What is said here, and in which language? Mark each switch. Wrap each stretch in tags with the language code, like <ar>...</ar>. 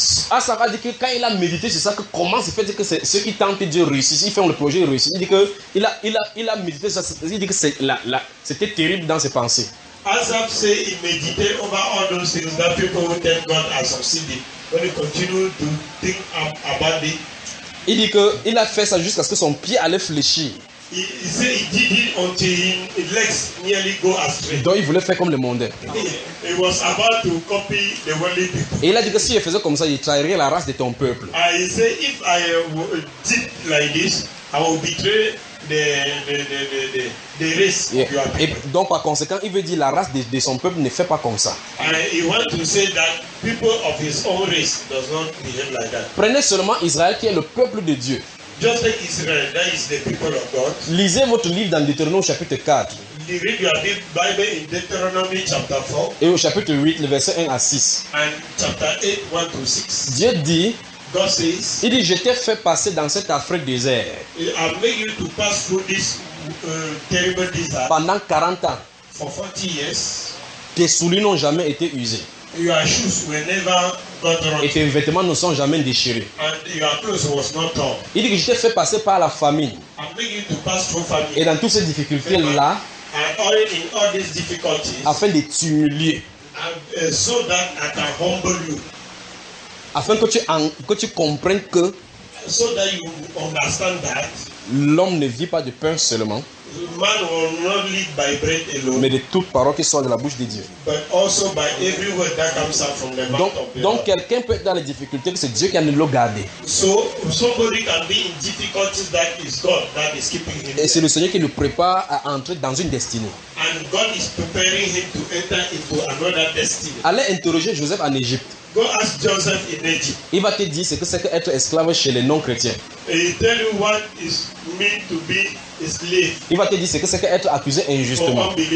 <fr>Asara dit que quand il a médité sur ça, que comment se fait que c'est ceux qui tentent Dieu réussissent, ils font le projet réussir. Il dit que il a médité sur ça. Il dit que c'était terrible dans ses pensées.</fr> <en>Asaph said he meditated over all those things that people who tell God has succeeded. When he continued to think about it,</en> <fr>il dit que il a fait ça jusqu'à ce que son pied allait fléchir.</fr> <en>He said he did it until his legs nearly go astray.</en> <fr>Donc il voulait faire comme le monde.</fr> <en>He was about to copy the worldly people.</en> <fr>Et il a dit que si je faisais comme ça, je trahirais la race de ton peuple.</fr> <en>He said if I did like this, I will betray the race of your people.</en> <fr>Et donc par conséquent, il veut dire la race de son peuple ne fait pas comme ça.</fr> <en>And he wants to say that people of his own race does not behave like that.</en> <fr>Prenez seulement Israël qui est le peuple de Dieu.</fr> <en>Just like Israel, that is the people of God.</en> <fr>Lisez votre livre dans Deutéronome chapitre 4.</fr> <en>Read your Bible in Deuteronomy chapter 4.</en> <fr>Et au chapitre 8, le verset 1 à 6.</fr> <en>And chapter 8, 1 to 6.</en> <fr>Dieu dit,</fr> <en>God says,</en> <fr>il dit, je t'ai fait passer dans cette Afrique désert.</fr> <en>I made you to pass through this terrible desert.</en> <fr>Pendant 40 ans.</fr> <en>For 40 years.</en> <fr>Tes souliers n'ont jamais été usés.</fr> <en>Your shoes were never got wrong.</en> <fr>Et tes vêtements ne sont jamais déchirés.</fr> <en>And your clothes was not torn.</en> <fr>Il dit que je t'ai fait passer par la famine.</fr> <en>I'm making you to pass through famine.</en> <fr>Et dans toutes ces difficultés là.</fr> <en>And all in all these difficulties.</en> <fr>Afin de t'humilier.</fr> <en>So that I can humble you.</en> <fr>Afin que tu comprennes que.</fr> <en>So that you understand that.</en> <fr>L'homme ne vit pas de pain seulement.</fr> <en>Man will not live by bread alone,</en> <fr>mais de toute parole qui sort de la bouche de Dieu.</fr> <en>But also by every word that comes out from the mouth</en> <fr>donc,</fr> <en>of God.</en> <fr>Donc quelqu'un peut être dans les difficultés que c'est Dieu qui a nous l'a gardé.</fr> <en>So somebody can be in difficulties that is God that is keeping him.</en> <fr>Et there. C'est le Seigneur qui nous prépare à entrer dans une destinée.</fr> <en>And God is preparing him to enter into another destiny.</en> <fr>Allez interroger Joseph en Égypte.</fr> <en>Go ask Joseph in Egypt.</en> <fr>Il va te dire ce que c'est que être esclave chez les non chrétiens.</fr> <en>He tell you what is meant to be.</en> <fr>Il va te dire ce que c'est qu'être accusé injustement.</fr>